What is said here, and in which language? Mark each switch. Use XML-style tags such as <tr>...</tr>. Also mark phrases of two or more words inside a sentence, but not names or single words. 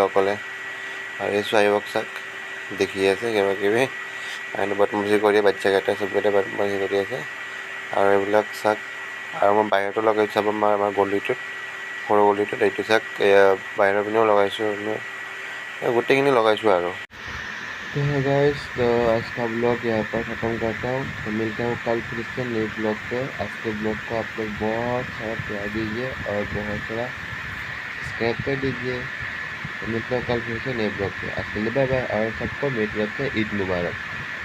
<as>আৰু এই ছোৱালীবোৰক চাক দেখি আছে কিবা কিবি বদমাচি কৰি, বাচ্চাকেইটা চবকেইটা বদমাচি কৰি আছে। আৰু এইবিলাক চাক, আৰু মই বাহিৰতো লগাইছোঁ, চাব আমাৰ গলিটোত, সৰু গলিটোত, এইটো চাক বাহিৰৰ পিনেও লগাইছোঁ, গোটেইখিনি लगाइছোঁ আৰু।</as> <hi>तो है गाइस, तो आज का ब्लॉग यहाँ पर ख़त्म करता हूँ। तो मिलता हूँ कल फिर से नए ब्लॉग पे। आज के ब्लॉग को आप लोग बहुत सारा प्यार दीजिए और बहुत सारा सब्सक्राइब कर दीजिए। तो मिलता हूँ कल फिर से नए ब्लॉग पे। आज के लिए</hi> <en>bye bye</en> <hi>और सबको मेरी तरफ से</hi> <ar>عيد مبارك.</ar>